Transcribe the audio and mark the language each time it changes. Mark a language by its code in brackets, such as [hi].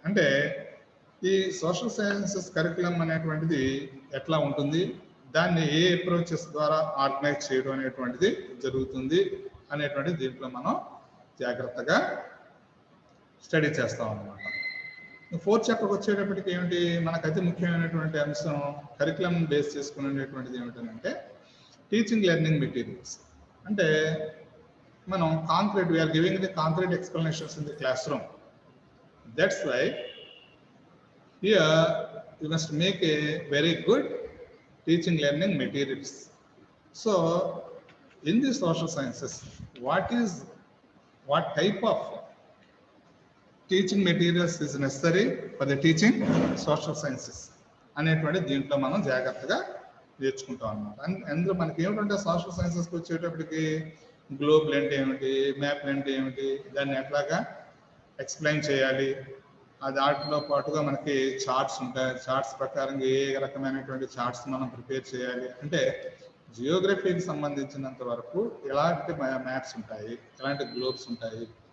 [te] అంటే ఈ social sciences curriculum అనేటువంటిది ఎట్లా ఉంటుంది, దాన్ని ఏ అప్రోచెస్ ద్వారా ఆర్గనైజ్ చేయడం అనేటువంటిది జరుగుతుంది అనేటువంటిది దీంట్లో మనం జాగ్రత్తగా స్టడీ చేస్తాం అన్నమాట. ఫోర్త్ చాప్టర్కి వచ్చేటప్పటికి ఏమిటి, మనకు అతి ముఖ్యమైనటువంటి అంశం కరికులం బేస్ చేసుకునేటువంటిది ఏమిటంటే టీచింగ్ లెర్నింగ్ మెటీరియల్స్. అంటే మనం [en] Concrete, we're giving the concrete explanations in the class room. That's why here you must make a very good teaching learning materials. So in the social sciences, what type of teaching materials is necessary for the teaching social sciences [te] అనేటువంటి దీంట్లో మనం జాగ్రత్తగా నేర్చుకుంటాం అన్నమాట. అందులో మనకి ఏమిటంటే social సైన్సెస్కి వచ్చేటప్పటికి గ్లోబులు అంటే ఏమిటి, మ్యాప్లు అంటే ఏమిటి, దాన్ని ఎట్లాగా ఎక్స్ప్లెయిన్ చేయాలి, దాంట్లో పాటుగా మనకి చార్ట్స్ ఉంటాయి, చార్ట్స్ ప్రకారం ఏ రకమైనటువంటి చార్ట్స్ మనం ప్రిపేర్ చేయాలి. అంటే జియోగ్రఫీకి సంబంధించినంత వరకు ఎలాంటి మ్యాప్స్ ఉంటాయి, ఎలాంటి గ్లోబ్స్ ఉంటాయి.